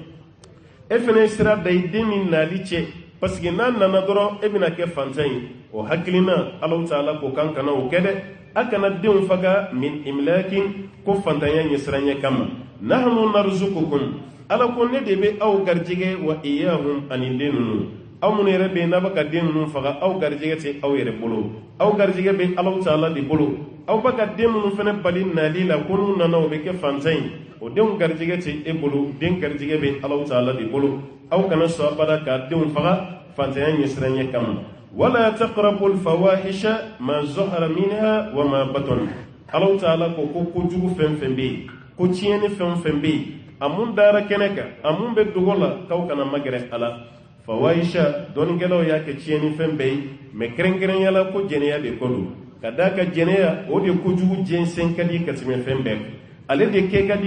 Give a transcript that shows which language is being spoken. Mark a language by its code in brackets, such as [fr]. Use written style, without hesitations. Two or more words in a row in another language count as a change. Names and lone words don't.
[bm] e fɛnɛ ye sira da i den min nali cɛ [fr] parce que [bm] n'a nana dɔrɔn e bɛna kɛ fantan ye o hakilina Allahu Ta'ala ko kan kana o kɛ dɛ a kana denw faga [ar] من إملاق [bm] ko fantanya ɲɛsiranya kama [ar] نحن نرزقكم [bm] ala ko ne de bɛ aw garijɛgɛ [ar] وإياهم [bm] ani den ninnu aw minnu yɛrɛ bɛ yen n'a bɛ ka den ninnu faga aw garijɛgɛ tɛ aw yɛrɛ bolo aw garijɛgɛ bɛ Allahu Ta'ala de bolo aw bɛ ka den minnu fana bali nali la ko n'u nana o bɛ kɛ fantan ye o denw garijɛgɛ tɛ e bolo den garijɛgɛ bɛ Allahu Ta'ala de bolo aw kana sɔn abada ka denw faga fantanya ɲɛsiranya kama [ar] ولا تقربوا الفواحش ما ظهر منها وما بطن [bm] Allahu Ta'ala ko kojugu fɛn fɛn bɛ yen ko tiɲɛni fɛn fɛn bɛ yen a mun dara kɛnɛ kan a mun bɛ dogo la k'aw kana magɛrɛ a la fawahisha dɔnnikɛlaw y'a kɛ tiɲɛni fɛn bɛɛ ye mɛ kɛrɛnkɛrɛnya la ko jɛnɛya de ko don ka d'a ka jɛnɛya o de kojugu jɛnsɛn ka di ka tɛmɛ fɛn bɛɛ ale de kɛ ka